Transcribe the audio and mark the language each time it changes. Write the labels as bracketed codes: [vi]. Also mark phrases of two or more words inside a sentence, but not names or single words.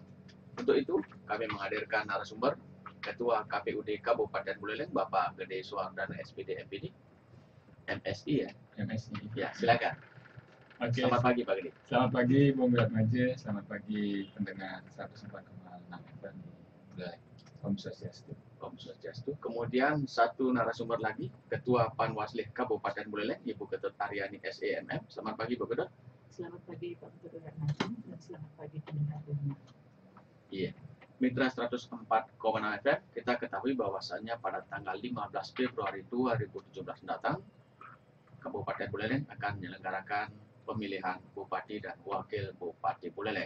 [id] Untuk itu, kami menghadirkan narasumber, Ketua KPUD Kabupaten Buleleng, Bapak Gede Suwardana SPD MPD, MSI ya? MSI. Ya, silakan. Oke. Selamat pagi Pak Gede. Selamat pagi Bung Ratmaje, selamat pagi pendengar 104,6 FM di Buleleng. [ban] Om Swastiastu. Om Swastiastu. [id] Kemudian satu narasumber lagi, Ketua Panwaslih Kabupaten Buleleng, Ibu Ketut Aryani SEMM. Selamat pagi Bu Ketut. Selamat pagi Pak Ketut Ratmaje dan selamat pagi pendengar rumah. Iya. Mitra 104,6 FM, kita ketahui bahwasannya pada tanggal 15 Februari 2017 mendatang, Kabupaten Buleleng akan menyelenggarakan pemilihan Bupati dan Wakil Bupati Buleleng.